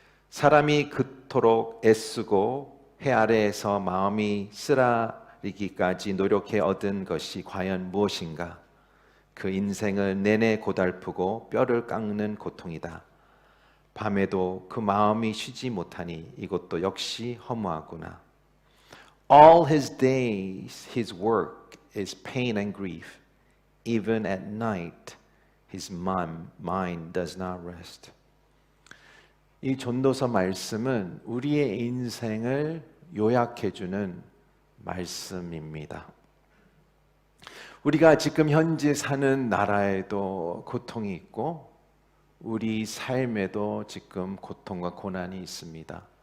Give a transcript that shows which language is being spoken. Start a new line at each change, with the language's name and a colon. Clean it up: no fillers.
Korean: 사람이 그토록 애쓰고 해 아래에서 마음이 쓰라리기까지 노력해 얻은 것이 과연 무엇인가? 그 인생을 내내 고달프고 뼈를 깎는 고통이다. 밤에도 그 마음이 쉬지 못하니 이것도 역시 허무하구나.
English: All his days his work is pain and grief. Even at night his mind does not rest.
Korean: 이 전도서 말씀은 우리의 인생을 요약해주는 말씀입니다. 우리가 지금 현재 사는 나라에도 고통이 있고 우리 삶에도 지금 고통과 고난이 있습니다.